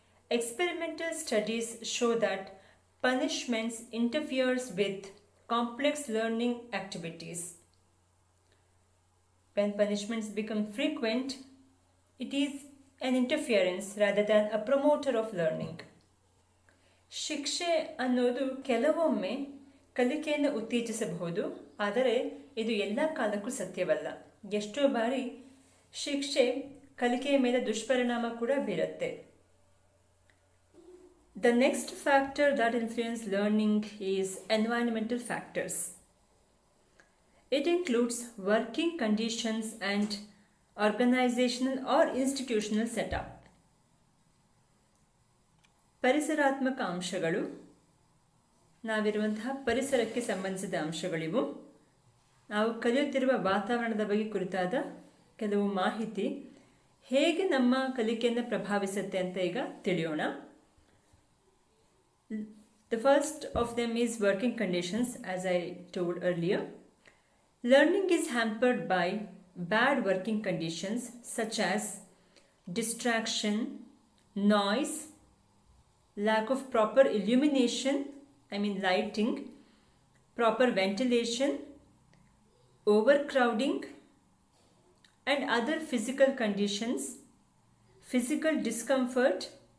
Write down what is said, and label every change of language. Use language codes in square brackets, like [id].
[en] Experimental studies show that punishments interferes with complex learning activities. When punishments become frequent, it is an interference rather than a promoter of learning. [kn] ಶಿಕ್ಷೆ ಅನ್ನೋದು ಕೆಲವೊಮ್ಮೆ ಕಲಿಕೆಯನ್ನು ಉತ್ತೇಜಿಸಬಹುದು, ಆದರೆ ಇದು ಎಲ್ಲ ಕಾಲಕ್ಕೂ ಸತ್ಯವಲ್ಲ. ಎಷ್ಟೋ ಬಾರಿ ಶಿಕ್ಷೆ ಕಲಿಕೆಯ ಮೇಲೆ ದುಷ್ಪರಿಣಾಮ ಕೂಡ ಬೀರುತ್ತೆ. [en] The next factor that influence learning is environmental factors. It includes working conditions and organizational or institutional setup. [kn] ಪರಿಸರಾತ್ಮಕ ಅಂಶಗಳು, ನಾವಿರುವಂತಹ ಪರಿಸರಕ್ಕೆ ಸಂಬಂಧಿಸಿದ ಅಂಶಗಳಿವು. ನಾವು ಕಲಿಯುತ್ತಿರುವ ವಾತಾವರಣದ ಬಗ್ಗೆ ಕುರಿತಾದ ಕೆಲವು ಮಾಹಿತಿ ಹೇಗೆ ನಮ್ಮ ಕಲಿಕೆಯನ್ನು ಪ್ರಭಾವಿಸುತ್ತೆ ಅಂತ ಈಗ ತಿಳಿಯೋಣ. [en] The first of them is working conditions, as I told earlier. Learning is hampered by bad working conditions such as distraction, noise, lack of proper illumination, lighting, proper ventilation, overcrowding, and other physical conditions, physical discomfort,